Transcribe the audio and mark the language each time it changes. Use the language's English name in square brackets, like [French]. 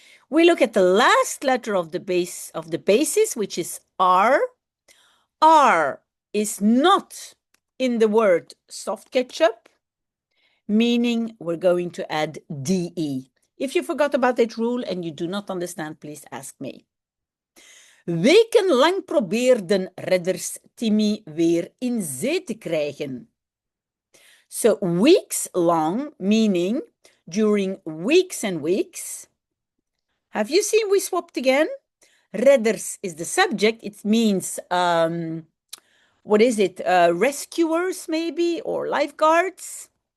[English] We look at the last letter of the basis, which is r. R is not in the word soft ketchup, meaning we're going to add de. If you forgot about that rule and you do not understand, please ask me. [Dutch] Wekenlang probeerden redders Timmy weer in zee te krijgen. [English] So weeks long, meaning during weeks and weeks. Have you seen we swapped again? Redders is the subject. It means, what is it? Rescuers maybe, or lifeguards.